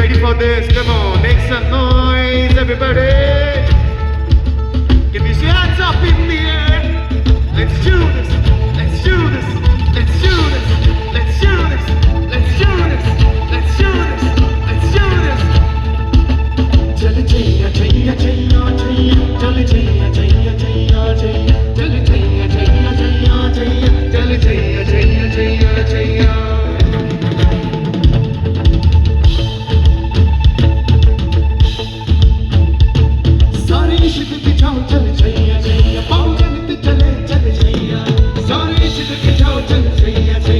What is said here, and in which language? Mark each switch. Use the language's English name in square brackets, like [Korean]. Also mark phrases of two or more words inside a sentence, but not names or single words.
[English] for this. Come on, make some noise, everybody. Give me your hands up in the air. Let's do this. Let's do this. Let's do this. Let's do this. Let's do this. Let's do this. Let's do this. [Hindi] चल छैया छैया छैया छैया. चल छैया छैया छैया छैया। चल छैया छैया छैया छैया. चल छैया छैया छैया छैया. सारे इश्क की छाँव चल छैया छैया पाँव चलते चले चल छैया सारे इश्क की छाँव चल छैया